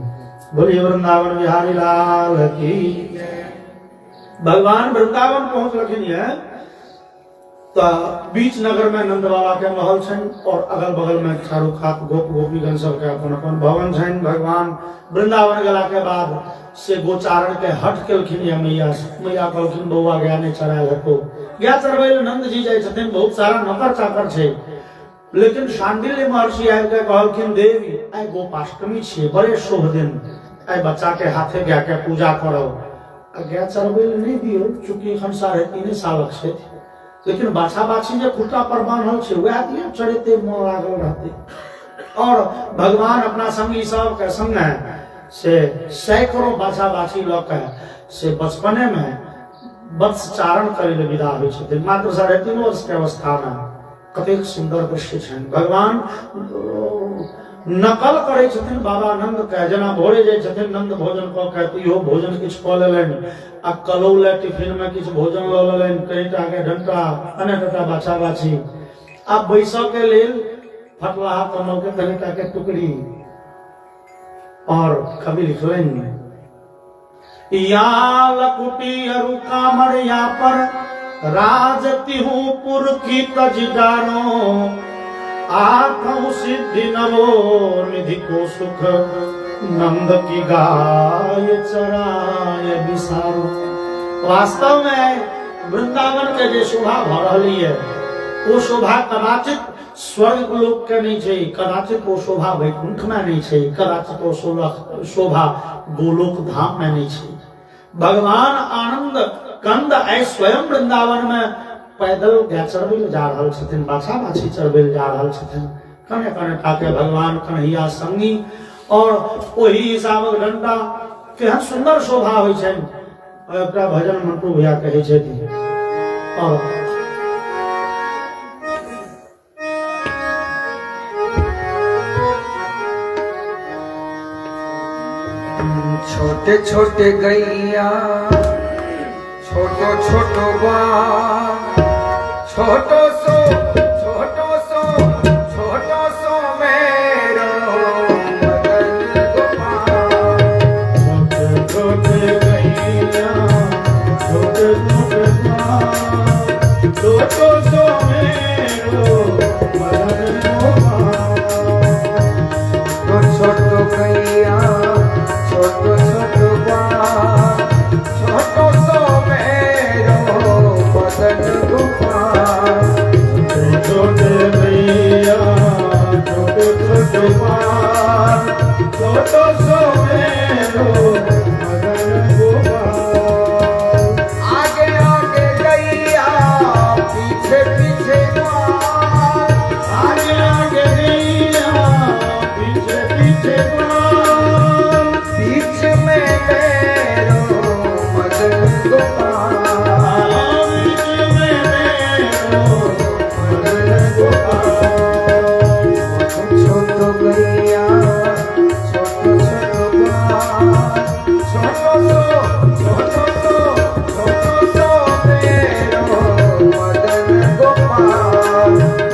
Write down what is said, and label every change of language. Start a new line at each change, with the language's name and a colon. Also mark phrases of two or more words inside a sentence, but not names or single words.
Maithili: बोलिए वृंदावन बिहारी लाल की। भगवान वृंदावन पहुंचलखिन है तो बीच नगर में नंद बाबा के महल छन और अगल बगल में चारू खात गोप गोपीगण सब के अपन अपन भवन छन। भगवान वृंदावन गेला के बाद से गोचारण के हट केलखिन मैया। मैया कहलखिन बौआ गया नहीं चरायल हको। गया चरबै नंद जी जाय छथिन, बहुत सारा नौकर चाकर छै। लेकिन शांडिल्य महर्षि आबि के कहलखिन देवी आइ गोपाष्टमी छियै, बड़े शुभ दिन, आइ बच्चा के हाथे गया के पूजा करब। गया चरबै नहीं दियौ चूंकि एखन 3.5 सालक छै। लेकिन बाछा बाछी जो खुटा पर बांधल छै वह दिया चढ़ते मोह लागल रहते। और भगवान अपना संगी सब के संग से सैकड़ों बाछा बाछी लऽ के से बचपने में वत्स चारण करे ले विदा होइ छथिन। मात्र 3.5 वर्ष के अवस्था में कतेक सुंदर दृश्य छनि। भगवान नकल करे छथिन बाबा नंद के। जेना भोरे जाय छथिन नंद भोजन कऽ के तो इहो भोजन किछु कऽ लेलनि आ कलौले टिफिन में किछु भोजन लऽ लेलनि, कईटा के डंटा अनेकटा बाछा बाछी। आब बैसऽ के लेल फटलाहा कमल के कईटा के टुकड़ी।
Braj: और कवि लिखलनि या लकुटी अरु कामर या पर राजतिहु पुर की तजदारो। आठों सिद्धि नवो निधि को सुख नंद की गाय चराय बिसारो।
Maithili: वास्तव में वृंदावन के जो शोभा भ रही है वो शोभा कदाचित स्वर्ग लोक के नहीं छै, कदाचित वो शोभा वैकुंठ में नहीं छै, कदाचित वो शोभा गोलोक धाम में नहीं छै। भगवान आनंद कंद आइ स्वयं वृंदावन में पैदल गया चरबै जा रहल छथिन, बाछा बाछी चरबै जा रहल छथिन। कने कने काके भगवान कन्हैया संगी और वही हिसाबक डंटा केहन सुंदर शोभा होइ छनि। एकटा भजन मंटू भैया कहै छथिन और
Braj: छोटे छोटे गैया छोटो छोटो बाल छोटो सो मेरो मदन गोपाल। छोटे छोटे गैया छोटे छोटे बाल छोटो सो मेरो मदन गोपाल। छोटो गैया छोटो छोटो बाल छोटो सो मेरो मदन गोपाल। छोटे भैया छोटे छोटे बाल छोटो सो मेरो मदन गोपाल। आगे आगे गैया पीछे पीछे बाल आगे आगे गैया पीछे पीछे बाल बीच में मेरो मदन गोपाल। बीच में मेरो मदन गोपाल। छोटो गैया छोटो छोटो बाल छोटो सो मेरो मदन गोपाल।